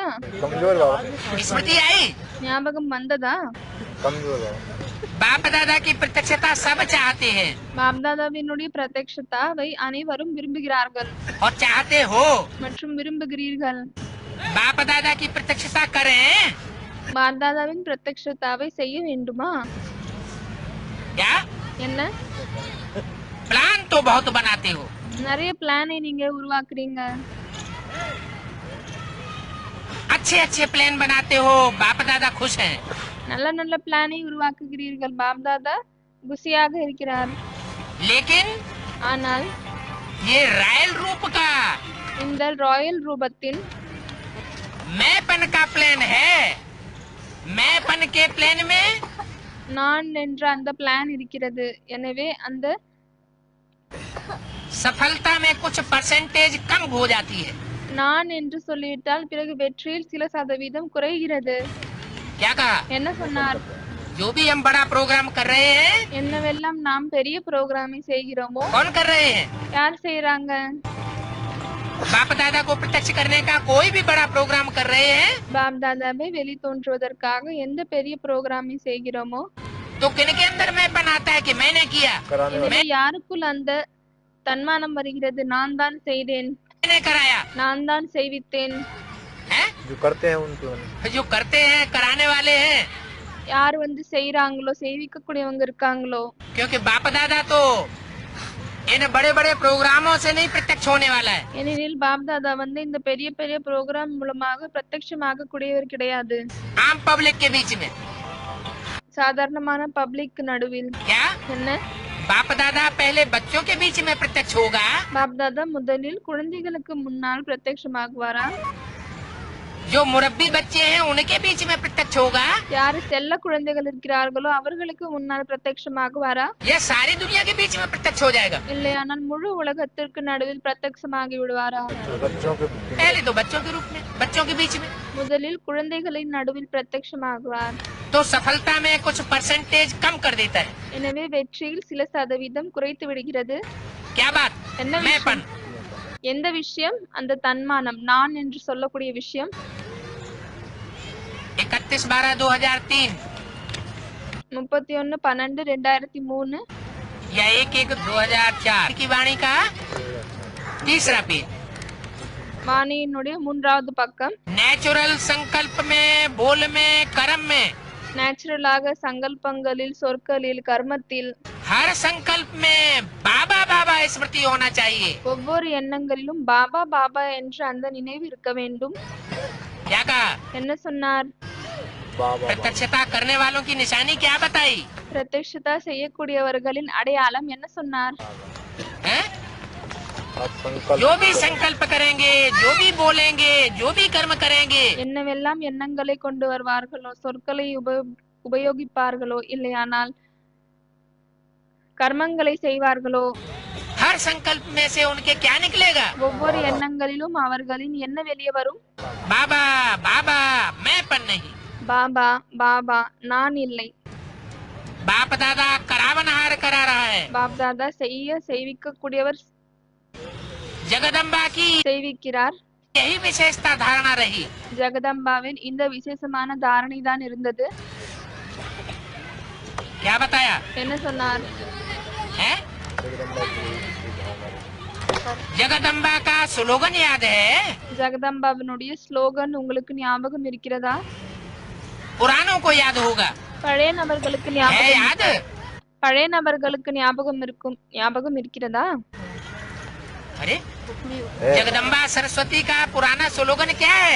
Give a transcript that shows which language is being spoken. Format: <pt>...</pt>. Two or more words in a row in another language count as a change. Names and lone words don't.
<hi>कमजोर बाबा, स्मृति आई।</hi> <ta>ஞாபகம் வந்ததா?</ta> <hi>कमजोर बाबा, बाप दादा की प्रत्यक्षता सब चाहते हैं</hi> <ta>பாப்தாதாவினுடைய பிரத்யக்ஷதாவை அனைவரும் விரும்புகிறார்கள்</ta> <hi>और चाहते हो।</hi> <ta>மற்றும் விரும்புகிறீர்கள்.</ta> <hi>बाप दादा की प्रत्यक्षता करें</hi> <ta>பாப்தாதாவின் பிரத்யக்ஷதாவை செய்ய வேண்டுமா?</ta> <hi>क्या?</hi> <ta>என்ன?</ta> <hi>प्लान तो बहुत बनाते हो।</hi> <ta>நிறைய பிளானை நீங்க உருவாக்குறீங்க.</ta> <hi>अच्छे अच्छे प्लान बनाते हो। बाप दादा खुश हैं।</hi> <ta>நல்ல நல்ல பிளானை உருவாக்குகிறீர்கள். பாப்தாதா குஷியாக இருக்கிறார்.</ta> <hi>लेकिन</hi> <ta>ஆனால்</ta> <hi>ये रॉयल रूप का</hi> <ta>இந்த ராயல் ரூபத்தின்</ta> <hi>मैंपन का प्लान है। मैंपन के प्लान में</hi> <ta>நான் என்ற அந்த பிளான் இருக்கிறது. எனவே அந்த</ta> <hi>सफलता में कुछ परसेंटेज कम हो जाती है।</hi> <ta>நான் என்று சொல்லிவிட்டால் பிறகு வெற்றியில் சில சதவீதம் குறைகிறது.</ta> <hi>क्या कहा?</hi> <ta>என்ன சொன்னார்?</ta> <hi>जो भी हम बड़ा प्रोग्राम कर रहे हैं,</hi> <ta>என்னவெல்லாம் நாம் பெரிய புரோகிராமை செய்கிறோமோ</ta> <hi>कौन कर रहे हैं?</hi> <ta>யார் செய்றாங்க?</ta> <hi>बाप दादा को प्रत्यक्ष करने का कोई भी बड़ा प्रोग्राम कर रहे हैं</hi> <ta>பாப் தாதாவை வெளி தோன்றுவதற்காக எந்த பெரிய புரோகிராமை செய்கிறோமோ</ta> <hi>तो किनके अंदर में बनाता है कि मैंने किया, कराने वाले</hi> <ta>எனவே யாருக்குள் அந்த தன்மானம் வருகிறது? நான் தான் செய்தேன்,</ta> <hi>मैंने कराया</hi> <ta>நான் தான் செய்வித்தேன்.</ta> <hi>है? जो करते हैं उनके उन्हें जो करते हैं कराने वाले हैं,</hi> <ta>யார் வந்து செய்றாங்களோ செய்விக்க கூடியவங்க இருக்காங்களோ</ta> <hi>क्योंकि बाप दादा तो इन बड़े बड़े प्रोग्रामों से नहीं प्रत्यक्ष होने वाला है।</hi> <ta>ஏனெனில் பாப் தாதா வந்து இந்த பெரிய பெரிய புரோகிராம் மூலமாக பிரத்யட்சமாக கூடியவர் கிடையாது.</ta> <hi>आम पब्लिक के बीच में</hi> <ta>சாதாரணமான பப்ளிக் நடுவில்.</ta> <hi>क्या</hi> <ta>என்ன?</ta> <hi>बाप दादा पहले बच्चों के बीच में प्रत्यक्ष होगा,</hi> <ta>பாப் தாதா முதலில் குழந்தைகளுக்கு முன்னால் பிரத்யட்சமாகுவாரா?</ta> <hi>जो मुरब्बी बच्चे हैं उनके बीच में प्रत्यक्ष होगा,</hi> <ta>யாரு செல்ல குழந்தைகள் இருக்கிறார்களோ அவர்களுக்கு முன்னால் பிரத்யட்சமாகுவாரா?</ta> <hi>या सारी दुनिया के बीच में प्रत्यक्ष हो जाएगा?</hi> <ta>இல்லையானால் முழு உலகத்திற்கு நடுவில் பிரத்யட்சமாகி விடுவாரா?</ta> <hi>बच्चों के पहले तो बच्चों के रूप में, बच्चों के बीच में।</hi> <ta>முதலில் குழந்தைகளின் நடுவில் பிரத்யட்சமாகுவார்.</ta> <hi>तो सफलता में कुछ परसेंटेज कम कर देता है।</hi> <ta>எனவே வெற்றியில் சில சதவீதம் குறைத்து விடுகிறது.</ta> <hi>क्या बात?</hi> <ta>என்ன</ta> <hi>मैंपन।</hi> <ta>விஷயம்? எந்த விஷயம்? அந்த தன்மானம், நான் என்று சொல்லக்கூடிய விஷயம். 31/12/2003 31/12/2003</ta> <hi>या 1/1/2004 की वाणी का तीसरा पेज।</hi> <ta>வாணியினுடைய 3வது பக்கம்.</ta> <hi>नेचुरल संकल्प में, बोल में, कर्म में,</hi> <ta>நேச்சுரலாக சங்கல்பங்களில், சொற்களில், கர்மத்தில்,</ta> <hi>हर संकल्प में बाबा बाबा स्मृति होना चाहिए।</hi> <ta>ஒவ்வொரு எண்ணங்களிலும் பாபா பாபா என்ற அந்த நினைவு இருக்க வேண்டும்.</ta> <hi>क्या कहा?</hi> <ta>என்ன சொன்னார்?</ta> <hi>बाबा प्रत्यक्षता करने वालों की निशानी क्या बताई</hi> <ta>பிரத்யட்சதா செய்யக்கூடியவர்களின் அடையாளம் என்ன சொன்னார்?</ta> <hi>है? आप संकल्प जो भी संकल्प करेंगे, जो भी बोलेंगे, जो भी कर्म करेंगे,</hi> <ta>என்னவெல்லாம் எண்ணங்களை கொண்டு வருவார்களோ, சொற்களை உபயோகிப்பார்களோ, இல்லையானால் கர்மங்களை செய்வார்களோ,</ta> <hi>हर संकल्प में से उनके क्या निकलेगा?</hi> <ta>ஒவ்வொரு எண்ணங்களிலும் அவர்களின் என்ன வெளியே வரும்?</ta> <hi>बाबा बाबा मैंपन नहीं।</hi> <ta>பாபா பாபா, நான் இல்லை.</ta> <hi>बाप दादा करावनहार करा रहा है।</hi> <ta>பாப் தாதா செய்விக்க கூடியவர்</ta> <hi>जगदम्बा की</hi> <ta>செய்விக்கிறார்.</ta> <hi>यही विशेषता धारणा रही।</hi> <ta>ஜெகதம்பாவில் இந்த விசேஷமான தாரணை தான் இருந்தது.</ta> <hi>क्या बताया</hi> <ta>என்ன சொன்னார்?</ta> <hi>है? जगदम्बा की जगदम्बा का स्लोगन याद है?</hi> <ta>ஜெகதம்பாவினுடைய ஸ்லோகன் உங்களுக்கு ஞாபகம் இருக்கிறதா?</ta> <hi>पुरानों को याद होगा।</hi> <ta>பழைய நபர்களுக்கு</ta> <hi>है</hi> <ta>ஞாபகம்</ta> <hi>याद?</hi> <ta>பழைய நபர்களுக்கு ஞாபகம் இருக்கிறதா?</ta> <hi>अरे जगदम्बा सरस्वती का पुराना स्लोगन क्या है?</hi>